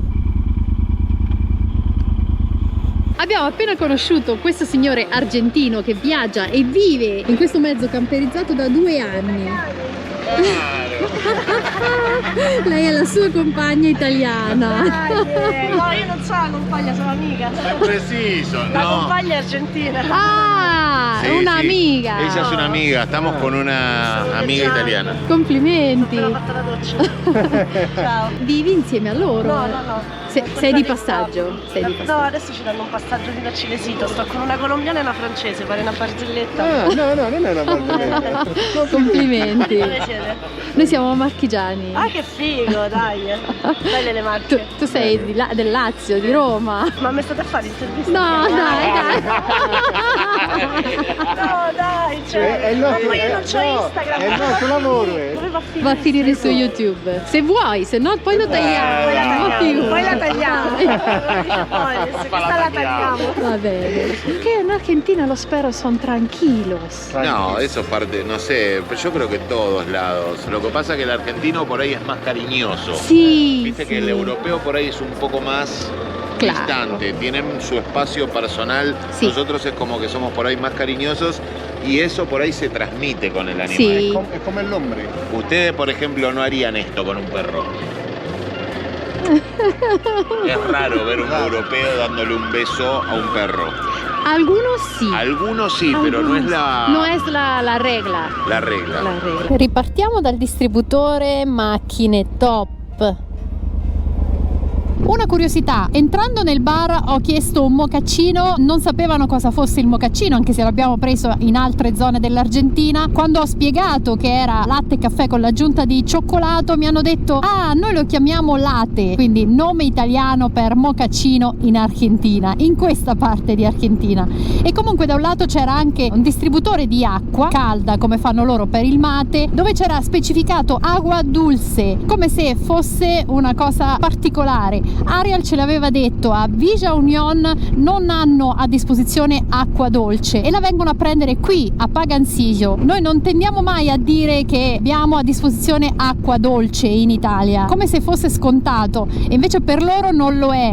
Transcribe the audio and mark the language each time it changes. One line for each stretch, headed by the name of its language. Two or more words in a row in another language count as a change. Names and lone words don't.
Italian: Abbiamo appena conosciuto questo signore argentino che viaggia e vive in questo mezzo camperizzato da 2 anni. Lei è la sua compagna italiana. No, io non sono la compagna, sono amica. È preciso, La no. compagna è argentina. Ah,
Spanish: Sí, un'amiga. sí. Ella es una amiga, estamos con una amiga italiana.
Italian: Complimenti. Ho fatto la doccia. Ciao. Vivi insieme a loro? No, no, no. Sei di passaggio? Sei di No, passaggio. adesso ci danno un passaggio fino a Cilesito. Sto con una colombiana e una francese, fare una barzelletta. No, non è una barzelletta. Complimenti. Dove siete? Noi siamo marchigiani. Ah, che figo, dai. Belle le marche. Tu sei di del Lazio, di Roma. Ma mi state a fare l'intervista? No, dai. No, dai, cioè. È il nostro- ma io non c'ho no, Instagram. è il nostro lavoro. Dove va a finire? Va a finire su YouTube. Se vuoi, se no poi lo tagliamo. Poi la tagliamo. Figurati. Poi la tagliamo. Poi, se questa la tagliamo. Va bene.
Spanish: Perché en Argentina los perros son tranquilos. No, eso parte, no sé, pero yo creo que en todos lados. Lo que pasa es que el argentino por ahí es más cariñoso. Sí. Viste sí. que el europeo por ahí es un poco más Claro. distante, tienen su espacio personal. Sí. Nosotros es como que somos por ahí más cariñosos y eso por ahí se transmite con el animal. Sí. Es come el hombre. Ustedes, por ejemplo, no harían esto con un perro. Es raro ver un europeo dándole un beso a un perro. Algunos sí. Algunos sí, pero no es la regla. la regla.
Italian: Ripartiamo dal distributore macchine top. Una curiosità, entrando nel bar ho chiesto un mocaccino, non sapevano cosa fosse il mocaccino, anche se l'abbiamo preso in altre zone dell'Argentina. Quando ho spiegato che era latte e caffè con l'aggiunta di cioccolato, mi hanno detto: ah, noi lo chiamiamo latte, quindi nome italiano per mocaccino in Argentina, in questa parte di Argentina. E comunque da un lato c'era anche un distributore di acqua calda, come fanno loro per il mate, dove c'era specificato
Spanish: agua dulce,
Italian: come se fosse una cosa particolare. Ariel ce l'aveva detto, a Villa Union non hanno a disposizione acqua dolce e la vengono a prendere qui a Pagancillo. Noi non tendiamo mai a dire che abbiamo a disposizione acqua dolce in Italia, come se fosse scontato, e invece per loro non lo è.